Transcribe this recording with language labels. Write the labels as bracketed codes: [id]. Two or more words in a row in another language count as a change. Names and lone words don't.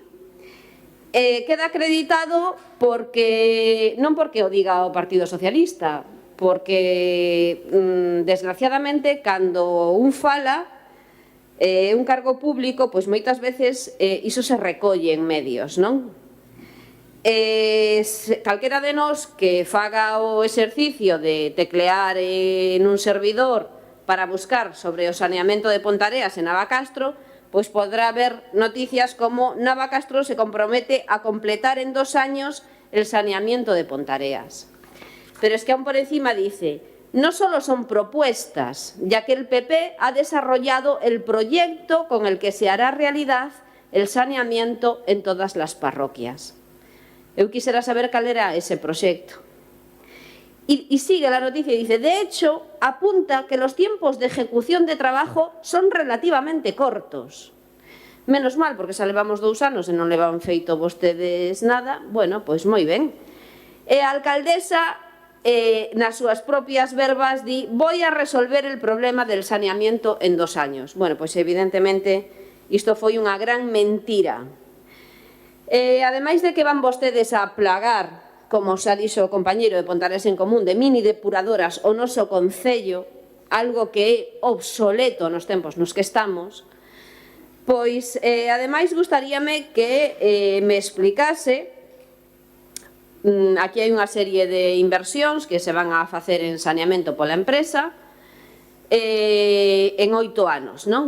[gl] Queda acreditado porque non porque o diga o Partido Socialista, porque desgraciadamente cando un fala un cargo público, pois moitas veces iso se recolle en medios, non? Calquera de nós que faga o exercicio de teclear en un servidor para buscar sobre o saneamento de Pontareas en Navacastro, pois podrá ver noticias como Navacastro [es] se compromete a completar en 2 años el saneamiento de Pontareas. Pero es que aún por encima dice: no solo son propuestas, ya que el PP ha desarrollado el proyecto con el que se hará realidad el saneamiento en todas las parroquias. [gl] Eu quisiera saber cal era ese proxecto. [es] Y sigue la noticia y dice, de hecho, apunta que los tiempos de ejecución de trabajo son relativamente cortos. [gl] Menos mal, porque xa levamos 2 anos e non levan feito vostedes nada. Bueno, pois moi ben. E a alcaldesa, nas súas propias verbas, di [es] «Voy a resolver el problema del saneamiento en 2 años». [gl] Bueno, pois evidentemente isto foi unha gran mentira. Ademais de que van vostedes a plagar, como xa dixo o compañeiro de Pontares en Común, de mini depuradoras o noso concello, algo que é obsoleto nos tempos nos que estamos, pois, ademais, gustaríame que me explicase, aquí hai unha serie de inversións que se van a facer en saneamento pola empresa, en 8 anos, non?